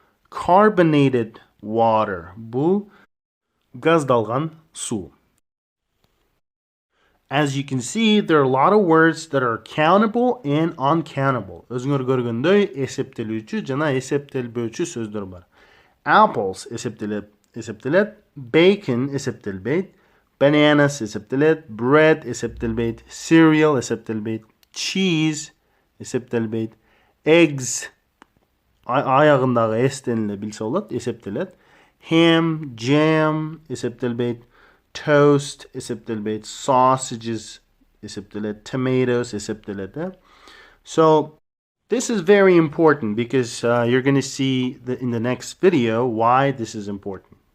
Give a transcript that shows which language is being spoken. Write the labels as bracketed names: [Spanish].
[Kyrgyz] Carbonated water, бул газдалган су. [English] As you can see, there are a lot of words that are countable and uncountable. [Kyrgyz] Өзүңөр көргөндөй, эсептелүүчү жана эсептелбөөчү сөздөр бар. Apples эсептелет. Bacon эсептелбейт. Bananas эсептелет. Bread эсептелбейт. Cereal эсептелбейт. Cheese эсептелбейт. Eggs аягындагы эстен эле билсе болот, эсептелет. Ham, jam эсептелбейт. Toast эсептелбейт. Sausages эсептелет. Tomatoes эсептелет. [English] So this is very important because you're going to see in the next video why this is important.